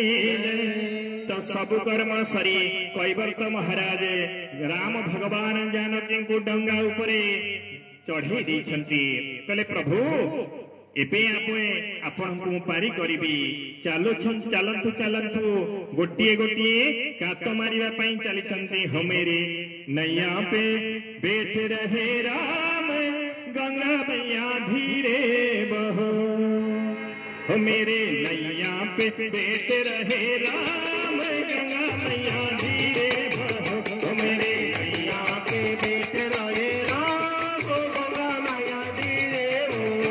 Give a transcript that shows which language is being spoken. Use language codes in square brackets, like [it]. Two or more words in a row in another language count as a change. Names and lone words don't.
[or] ତ ସବୁ କର୍ମ ସରି କୈବର୍ତ୍ତ ମହାରାଜ ରାମ ଭଗବାନ ଜାନକୀଙ୍କୁ ଡଙ୍ଗା ଉପରେ ଚଢେଇ ଦେଇଛନ୍ତି। କହିଲେ ପ୍ରଭୁ ଏବେ ଆପଣଙ୍କୁ ମୁଁ ପାରି କରିବି। ଚାଲନ୍ତୁ ଚାଲନ୍ତୁ ଗୋଟିଏ ଗୋଟିଏ କାତ ମାରିବା ପାଇଁ ଚାଲିଛନ୍ତି। [hi] हो मेरे नैया पे बैठ रहे राम गंगा मैया धीरे बहो। हो मेरे नैया पे बेट रहे राम गंगा मैया धीरे बहो। हो मेरे नैया पे बेट रहे राम गंगा मैया धीरे बहो।